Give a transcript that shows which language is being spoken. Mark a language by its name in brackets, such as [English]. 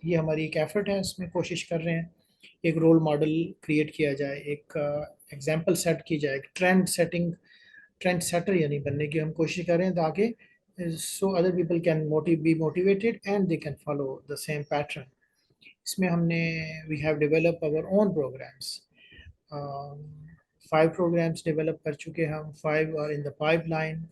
[Hindi] ये हमारी एक एफर्ट है, इसमें कोशिश कर रहे हैं एक रोल मॉडल क्रिएट किया जाए, एक एग्जांपल सेट की जाए, एक ट्रेंड सेटर यानी बनने की हम कोशिश कर रहे हैं, ताकि [English] so other people can be motivated and they can follow the same pattern. [Hindi] इसमें हमने [English] we have developed our own programs. [Hindi] 5 programmes develop कर चुके हैं हम, 5 और [English] In the pipeline.